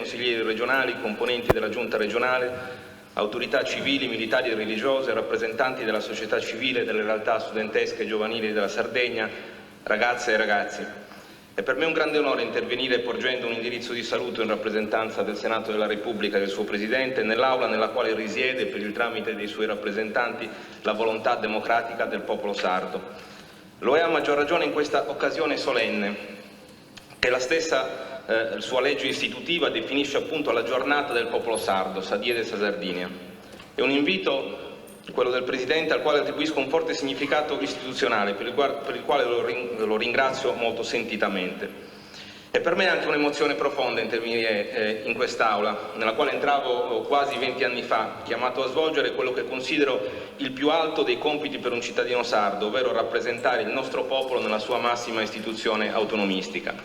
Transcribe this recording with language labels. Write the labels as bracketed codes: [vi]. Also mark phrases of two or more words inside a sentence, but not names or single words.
[it] consiglieri regionali, componenti della Giunta regionale, autorità civili, militari e religiose, rappresentanti della società civile, delle realtà studentesche e giovanili della Sardegna, ragazze e ragazzi, è per me un grande onore intervenire porgendo un indirizzo di saluto in rappresentanza del Senato della Repubblica e del suo Presidente nell'Aula nella quale risiede, per il tramite dei suoi rappresentanti, la volontà democratica del popolo sardo. Lo è a maggior ragione in questa occasione solenne, che la stessa sua legge istitutiva definisce appunto la giornata del popolo sardo, Sadie de sa Sardinia. È un invito, quello del Presidente, al quale attribuisco un forte significato istituzionale, per il quale lo ringrazio molto sentitamente. E per me è anche un'emozione profonda intervenire in quest'Aula, nella quale entravo quasi 20 anni fa, chiamato a svolgere quello che considero il più alto dei compiti per un cittadino sardo, ovvero rappresentare il nostro popolo nella sua massima istituzione autonomistica.